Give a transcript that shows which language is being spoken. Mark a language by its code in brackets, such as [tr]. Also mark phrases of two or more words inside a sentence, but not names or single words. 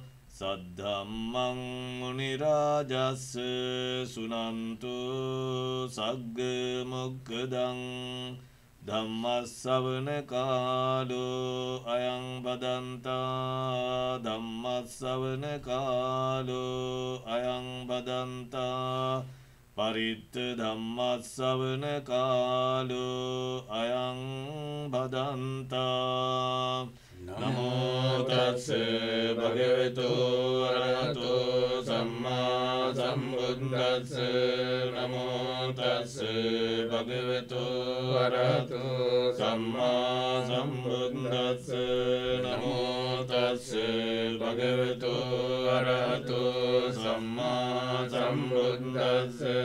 [pi] සද්ධම්මං මුනි රාජස්ස සුනන්තු සග්ග මොක්ඛදං ධම්මස්සවන කාලෝ අයං බදන්තා ධම්මස්සවන කාලෝ අයං බදන්තා පරිත්ත ධම්මස්සවන කාලෝ අයං බදන්තා නමෝ තස්ස භගවතු අරහතෝ සම්මා සම්බුද්දස්ස නමෝ තස්ස භගවතු අරහතෝ සම්මා සම්බුද්දස්ස නමෝ තස්ස භගවතු අරහතෝ සම්මා සම්බුද්දස්ස